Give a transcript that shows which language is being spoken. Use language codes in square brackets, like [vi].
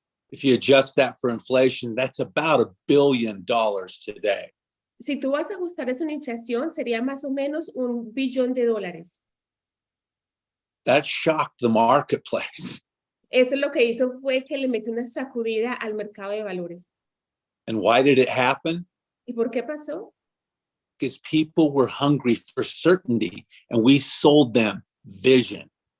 [en] If you adjust that for inflation, that's about $1 billion today. [es] Si tú vas a ajustar eso en inflación, sería más o menos $1 billón. [en] That shocked the marketplace. [es] Eso lo que hizo fue que le metió una sacudida al mercado de valores. [en] And why did it happen? [es] ¿Y por qué pasó? [en] Because people were hungry for certainty, and we sold them vision.